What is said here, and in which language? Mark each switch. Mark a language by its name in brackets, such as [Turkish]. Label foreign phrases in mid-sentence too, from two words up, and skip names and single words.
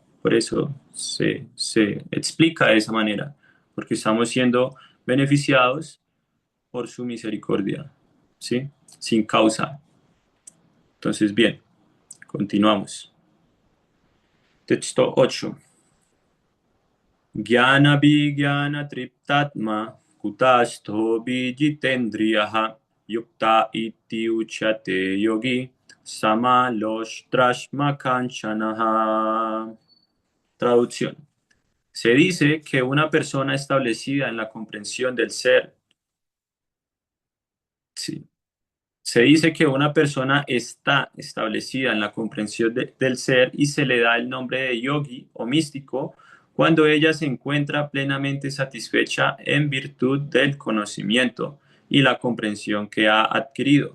[Spanish] Por eso se explica de esa manera, porque estamos siendo beneficiados por su misericordia, ¿sí? Sin causa. Entonces, bien, continuamos. Texto 8. [Sanskrit] Jnana Vijnana Triptatma Kutasto Vijitendriyaha Yukta iti uchate yogi Samaloshrashma Kanchanaha. [Spanish] Traducción. Se dice que una persona establecida en la comprensión del ser, sí, se dice que una persona está establecida en la comprensión del ser y se le da el nombre de yogi o místico cuando ella se encuentra plenamente satisfecha en virtud del conocimiento y la comprensión que ha adquirido.